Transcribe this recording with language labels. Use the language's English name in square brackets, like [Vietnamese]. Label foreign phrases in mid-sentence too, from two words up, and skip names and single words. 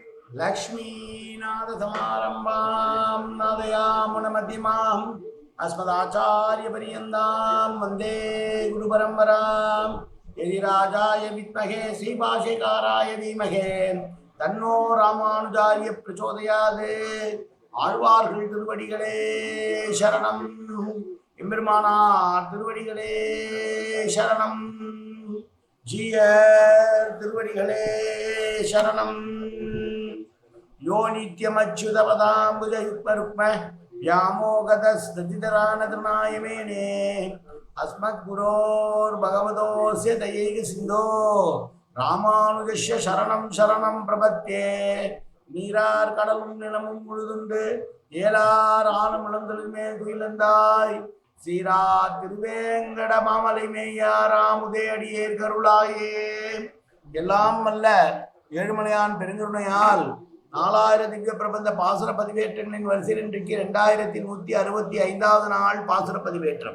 [Sanskrit] लक्ष्मीनाथसमारम्भां नादयामुनमध्यमाम् अस्मदाचार्यपर्यन्तां वन्दे गुरुपरम्परां यदिराजाय विद्महे श्रीभाष्यकाराय धीमहि तन्नो रामानुजाय प्रचोदयात् [Tamil] ஆழ்வார்கள் திருவடிகளே சரணம் எம்பெருமானார் திருவடிகளே சரணம் ஜீயர் திருவடிகளே சரணம் [Sanskrit] यो नित्यमच्युतपदाम्बुजयुग्मरुक्म व्यामोगतस्ततितरानतृणायमेने अस्मद्गुरोर् भगवतोऽस्य दयैक सिन्धो रामानुजस्य शरणं शरणं प्रपद्ये [Tamil] நீரார் கடலும் நிலமும் முழுதுண்டு ஏலார் ஆணும் இளந்தலுமே துயிலந்தாய் சீரார் திருவேங்கட மாமலை மேயாராமுதே அடியேர் கருளாயே. எல்லாம் வல்ல ஏழுமலையான் பெருங்கருணையால் 4000 திவ்ய பிரபந்த பாசுர பதிவேற்றங்களின் வரிசையில் இன்றைக்கு 2165வது நாள் பாசுர பதிவேற்றம்.